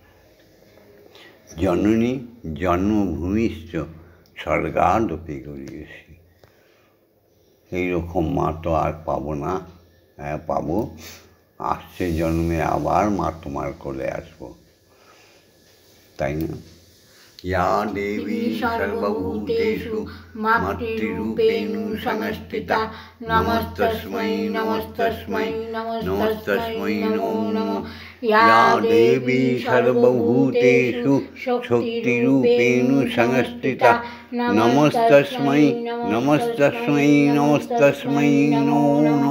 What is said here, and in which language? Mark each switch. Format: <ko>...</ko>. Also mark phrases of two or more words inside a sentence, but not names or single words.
<sa>জননী জন্মভূমিশ্চ স্বর্গাদপি গরীয়সী।</sa> <bn>এইরকম মা তো আর পাবো না। হ্যাঁ পাবো, আসছে জন্মে আবার মা তোমার কোলে আসবো, তাই না?</bn> <sa>या देवी सर्वभूतेषु मातृरूपेण संस्थिता नमस्तस्मै नमस्तस्मै नमस्तस्मै नमो नमः। या देवी सर्वभूतेषु शक्तिरूपेण संस्थिता नमस्तस्मै नमस्तस्मै नमस्तस्मै नमो नमः।</sa>